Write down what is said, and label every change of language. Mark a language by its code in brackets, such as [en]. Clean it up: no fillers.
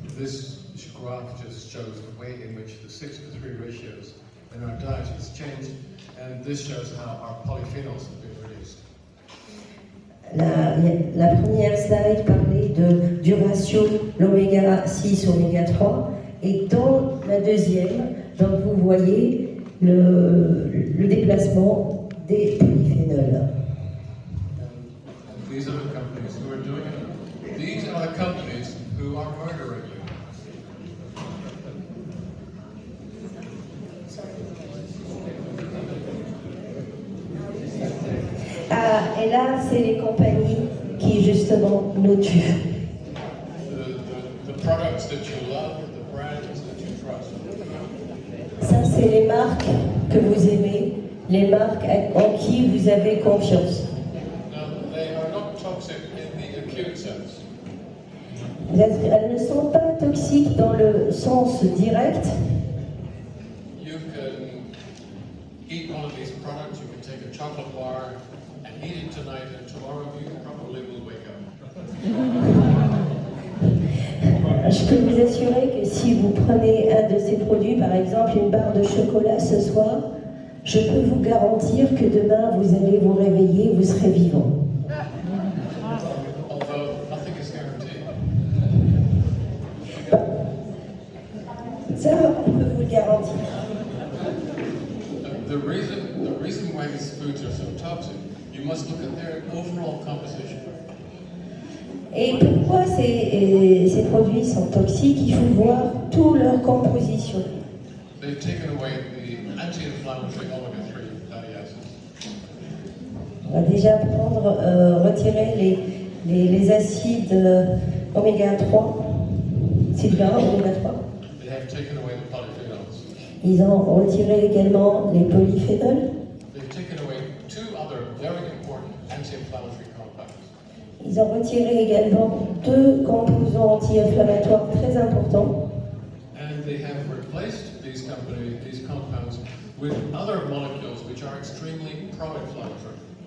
[en] This graph just shows the way in which the 6:3 ratios in our diet has changed, and this shows how our polyphenols have been released. [fr] La première slide parlait du ratio l'oméga 6, oméga 3, Et dans la deuxième, donc vous voyez le déplacement des polyphénols. [en] And these are the companies who are doing it. These are the companies who are murdering you. [fr] Ah, et là, c'est les compagnies qui justement nous tuent. [en] The products that you love, the brands that you trust. [fr] Ça, c'est les marques que vous aimez, les marques en qui vous avez confiance. [en] Now, they are not toxic in the acute sense. [fr] Elles ne sont pas toxiques dans le sens direct. [en] You can eat one of these products, you can take a chocolate bar and eat it tonight, and tomorrow you probably will wake up. [fr] Je peux vous assurer que si vous prenez un de ces produits, par exemple une barre de chocolat ce soir, je peux vous garantir que demain vous allez vous réveiller, vous serez vivant. [en] Although nothing is guaranteed. [fr] Ça, on peut vous le garantir. [en] The reason why these foods are so toxic, you must look at their overall composition. [fr] Et pourquoi ces produits sont toxiques? Il faut voir toute leur composition. [en] They've taken away the anti-inflammatory omega-3 fatty acids. [fr] On va déjà retirer les acides oméga 3, acides gras oméga 3. [en] They have taken away the polyphenols. [fr] Ils ont retiré également les polyphénols. [en] They've taken away two other very important anti-inflammatory compounds. [fr] Ils ont retiré également 2 composants anti-inflammatoires très importants. [en] And they have replaced these compounds with other molecules which are extremely pro-inflammatory.